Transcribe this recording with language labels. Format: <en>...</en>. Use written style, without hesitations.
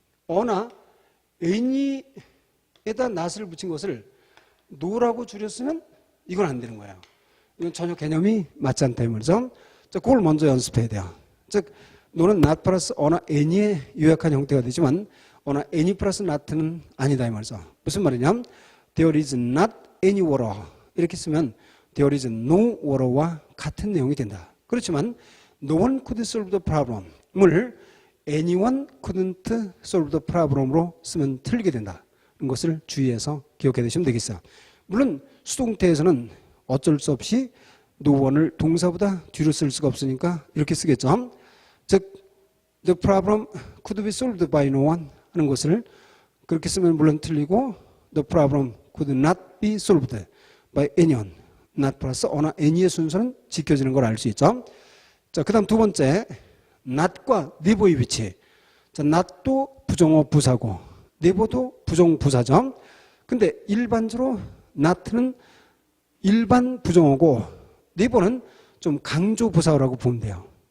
<ko>어나 any에다 not을 붙인 것을 no라고 줄였으면 이건 안 되는 거예요. 이건 전혀 개념이 맞지 않다 이 말이죠. 자, 그걸 먼저 연습해야 돼요. 즉 no는 not 플러스 어나 any의 요약한 형태가 되지만 어나 any 플러스 not는 아니다 이 말이죠. 무슨 말이냐?</ko> <en>There is not any water 이렇게 쓰면 There is no water 와 같은 내용이 된다.</en> <ko>그렇지만 No one could solve the problem을 anyone couldn't solve the problem으로 쓰면 틀리게 된다. 이런 것을 주의해서 기억해 두시면 되겠어요. 물론 수동태에서는 어쩔 수 없이 no one을 동사보다 뒤로 쓸 수가 없으니까 이렇게 쓰겠죠. 즉 the problem could be solved by no one 하는 것을 그렇게 쓰면 물론 틀리고 the problem could not be solved by anyone not 플러스 어나 any의 순서는 지켜지는 걸 알 수 있죠. 자, 그 다음 두 번째 not과 never의 위치. 자, not도 부정어 부사고 never도 부정 부사죠. 근데 일반적으로 not는 일반 부정어고 never는 좀 강조 부사어라고 보면 돼요.</ko>